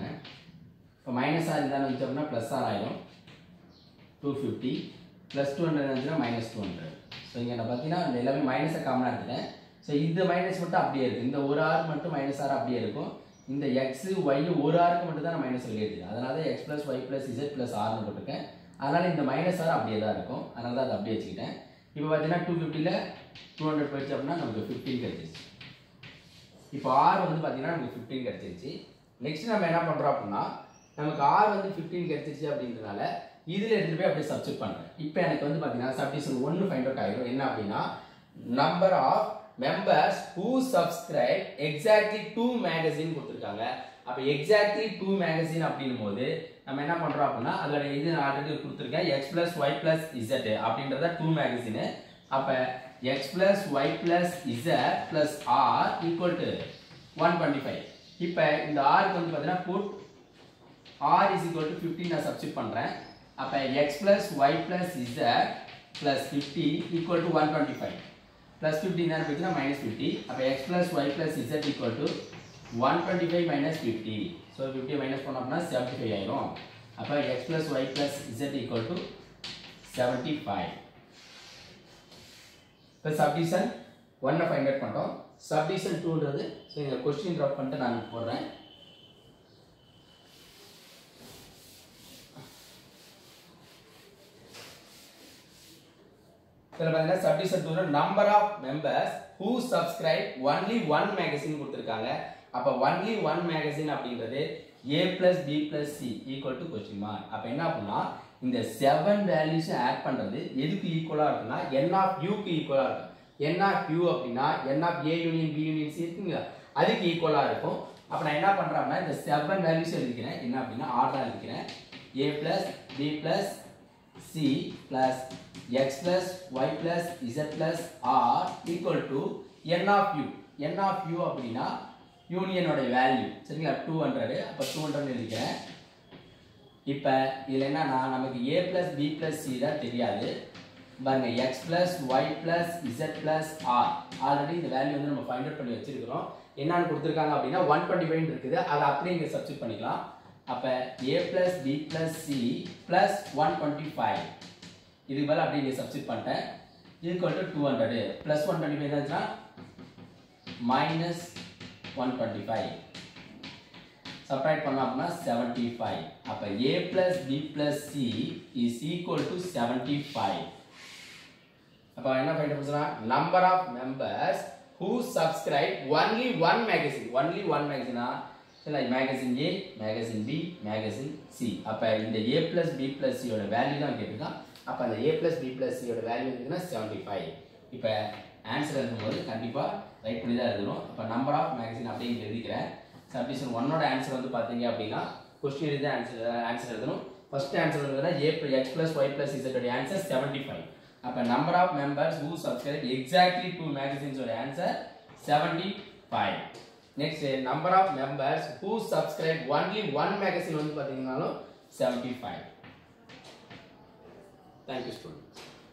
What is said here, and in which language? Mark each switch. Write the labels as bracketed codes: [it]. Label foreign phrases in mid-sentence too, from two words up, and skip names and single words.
[ta] அப்ப [en] minus r [ta] இருந்தா வந்துட்டோம்னா [en] plus r [ta] ஆயிடும். [en] 250 plus 200 [ta] வந்துனா மைனஸ் 200. சோ இங்க நான் பாத்தீங்கன்னா இந்த எல்லாமே மைனஸை காமனா எடுத்துட்டேன். சோ இந்த மைனஸ் மட்டும் அப்படியே இருக்கு. இந்த ஒரு ஆர் மட்டும் [en] minus r [ta] அப்படியே இருக்கும். இந்த x y ஒரு ஆருக்கு மட்டும் தான் நான் மைனஸ் வெளிய எடுத்தேன். அதனால தான் [en] x plus y plus z plus r [ta] னு போட்டுட்டேன். அதனால இந்த [en] minus r [ta] அப்படியே தான் இருக்கும். அதனால தான் அதை அப்படியே வச்சிட்டேன். இப்போ பாத்தீங்கன்னா 250 ல 200 போயிடுச்சு அப்படினா நமக்கு 15 கிடைச்சிருச்சு. இப்போ r வந்து பாத்தீங்கன்னா நமக்கு 15 கிடைச்சிருச்சு. நெக்ஸ்ட் நம்ம என்ன பண்றோம் அப்படினா நமக்கு r வந்து 15 கிடைச்சிருச்சு அப்படின்றனால இதுல எடுத்து போய் அப்படியே சப்ஸ்டிட்யூட் பண்றேன். இப்போ எனக்கு வந்து பாத்தீங்கன்னா சப்ஸ்டிட்யூஷன் 1 [en] find out [ta] ஆயிடும். என்ன அப்படினா [en] number of members who subscribe exactly 2 magazine கொடுத்திருக்காங்க. [ta] அப்ப [en] exactly 2 magazine [ta] அப்படினும்போது நம்ம என்ன பண்றோம் அப்படினா அதோட இது நான் ஆல்ரெடி கொடுத்திருக்கேன். [en] x plus y plus z அப்படிங்கறத 2 magazine. அப்ப x plus y plus z plus r equal to 125. [ta] இப்போ இந்த r க்கு வந்து பாத்தீங்கன்னா [en] put r is equal to 15 [ta] நான் சப்ஸ்டிட்யூட் பண்றேன். [en] அப்ப x plus y plus z plus 50 equal to 125. plus 15 [ta] என்ன போச்சுனா [en] minus 50. அப்ப x plus y plus z equal to 125 minus 50. so 50 minus [ta] பண்ணோம்னா 75 ஆயிடும். அப்ப [en] x plus y plus z equal to 75. [ta] இப்ப இப்போ [en] subdivision 1 find out [ta] பண்ணிட்டோம். சப்டிஷன் 2ன்றது ஸோ இந்த [en] question drop [ta] பண்ணிட்டு நான் போடுறேன். இதில் பார்த்தீங்கன்னா [en] subdivision 2 number of members who subscribe only one magazine கொடுத்துருக்காங்க. அப்போ only one magazine அப்படின்றது a plus b plus c equal to question mark. [ta] அப்போ என்ன அப்படின்னா இந்த 7 [en] values add [ta] பண்ணுறது எதுக்கு ஈக்குவலாக இருக்குன்னா [en] n of u [ta] க்கு ஈக்குவலாக இருக்கும். [en] n of u அப்படின்னா n of a union b union c [ta] இருக்குங்களா, அதுக்கு ஈக்குவலாக இருக்கும். அப்போ நான் என்ன பண்ணுறேன்னா இந்த 7 வேல்யூஸ் எழுதிக்கிறேன். என்ன அப்படின்னா ஆர்டராக எழுதிக்கிறேன். [en] a plus b plus c plus x plus y plus z plus r equal to n of u. n of u அப்படின்னா union value சரிங்களா 200. [ta] அப்போ 200 எழுதிக்கிறேன். இப்போ இதில் என்னன்னா நமக்கு [en] a plus b plus c [ta] தான் தெரியாது பாருங்க. [en] x plus y plus z plus r ஆல்ரெடி இந்த வேல்யூ [ta] வந்து நம்ம [en] find out [ta] பண்ணி வச்சிருக்கிறோம். என்னன்னு கொடுத்துருக்காங்க அப்படின்னா 125 இருக்குது. அதை அப்படியே இங்கே சப்ஸ்டிட் பண்ணிக்கலாம். அப்போ [en] a plus b plus c plus 125 [ta] இதுக்கு மேலே அப்படியே இங்கே சப்ஸ்டிட் பண்ணிட்டேன். [en] equal to 200 plus 125 தான்ச்சுன்னா minus 125 சப்ட்ராக்ட் [ta] பண்ணோம் அப்படின்னா [en] 75. அப்போ a plus b plus c is equal to 75. [ta] அப்போ என்ன [en] ஃபைண்ட் பண்ணுறோம்னா number of members who subscribe only one magazine. only one magazine இல்லை magazine A, magazine B, magazine C. [ta] அப்போ இந்த [en] a plus b plus c [ta] யோட வேல்யூ தான் கேட்டுருக்கான். அப்போ அந்த [en] a plus b plus c [ta] யோட வேல்யூ இருக்குன்னா 75. இப்போ ஆன்சர் எழுதும்போது கண்டிப்பாக ரைட் பண்ணி தான் எழுதணும். அப்போ [en] number of magazine [ta] அப்படியே இங்கே எழுதிக்கிறேன். சப்டிஷன் 1ஓட ஆன்சர் வந்து பார்த்தீங்க அப்படின்னா கொஸ்டின் எழுதி ஆன்சர் எழுதணும். [en] first answer வந்து a x plus y plus z ஓட ஆன்சர் 75. அப்போ number of members who subscribe exactly 2 magazines ஓட ஆன்சர் 75. next number of members who subscribe only one magazine [ta] வந்து பார்த்தீங்கன்னாலும் [en] 75. thank you students.